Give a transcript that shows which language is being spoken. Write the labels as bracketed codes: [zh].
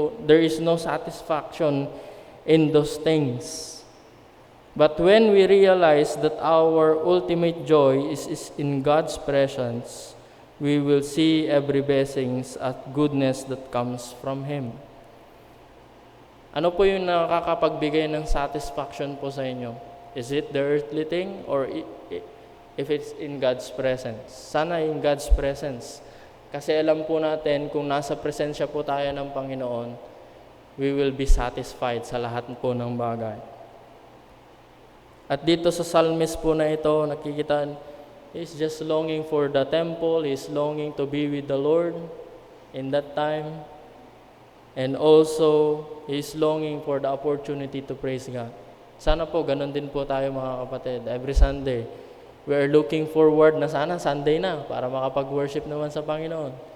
[en] There is no satisfaction in those things. But when we realize that our ultimate joy is in God's presence, we will see every blessings at goodness that comes from Him. [tl] Ano po yung nakakapagbigay ng satisfaction po sa inyo? [en] Is it the earthly thing or if it's in God's presence? [tl] Sana [en] in God's presence. [tl] Kasi alam po natin, kung nasa presensya po tayo ng Panginoon, [en] we will be satisfied [tl] sa lahat po ng bagay. At dito sa psalmist po na ito, nakikita, [en] he's just longing for the temple, he's longing to be with the Lord in that time, and also, he's longing for the opportunity to praise God. [tl] Sana po, ganun din po tayo mga kapatid. [en] Every Sunday, we are looking forward [tl] na sana Sunday na para makapag-worship naman sa Panginoon.